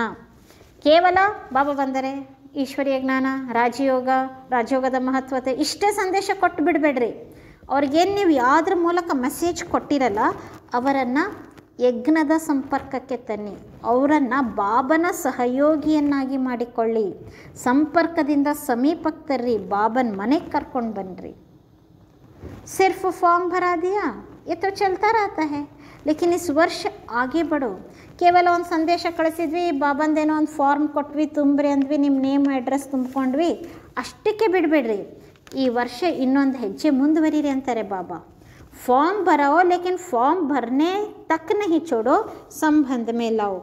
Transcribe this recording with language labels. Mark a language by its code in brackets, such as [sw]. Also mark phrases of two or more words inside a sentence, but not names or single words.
[kn] ಕೇವಲ ಬಾಬಾ ಬಂದರೆ ಈಶ್ವರೀಯ ಜ್ಞಾನ, ರಾಜಯೋಗದ ಮಹತ್ವತೆ ಇಷ್ಟೇ ಸಂದೇಶ ಕೊಟ್ಟು ಬಿಡಬೇಡ್ರಿ. ಅವ್ರಿಗೇನು ನೀವು ಯಾವುದ್ರ ಮೂಲಕ ಮೆಸೇಜ್ ಕೊಟ್ಟಿರಲ್ಲ ಅವರನ್ನು ಯಜ್ಞದ ಸಂಪರ್ಕಕ್ಕೆ ತನ್ನಿ, ಅವರನ್ನು ಬಾಬನ ಸಹಯೋಗಿಯನ್ನಾಗಿ ಮಾಡಿಕೊಳ್ಳಿ. ಸಂಪರ್ಕದಿಂದ ಸಮೀಪಕ್ಕೆ ತರ್ರಿ, ಬಾಬನ ಮನೆಗೆ ಕರ್ಕೊಂಡು ಬನ್ನಿರಿ. [hi] सिर्फ फॉर्म भरा दिया ये तो चलता रहता है, लेकिन इस वर्ष आगे बढ़ो. [kn] ಕೇವಲ ಒಂದು ಸಂದೇಶ ಕಳಿಸಿದ್ವಿ, ಬಾಬಂದೇನೋ ಒಂದು ಫಾರ್ಮ್ ಕೊಟ್ವಿ, ತುಂಬ್ರಿ ಅಂದ್ವಿ, ನಿಮ್ಮ ನೇಮ್ ಅಡ್ರೆಸ್ ತುಂಬ್ಕೊಂಡ್ವಿ, ಅಷ್ಟಕ್ಕೆ ಬಿಡಬೇಡ್ರಿ. ಈ ವರ್ಷ ಇನ್ನೊಂದು ಹೆಜ್ಜೆ ಮುಂದುವರಿರಿ ಅಂತಾರೆ ಬಾಬಾ. [hi] फॉर्म भराओ लेकिन फॉर्म भरने तक नहीं छोड़ो, संबंध मिलाओ.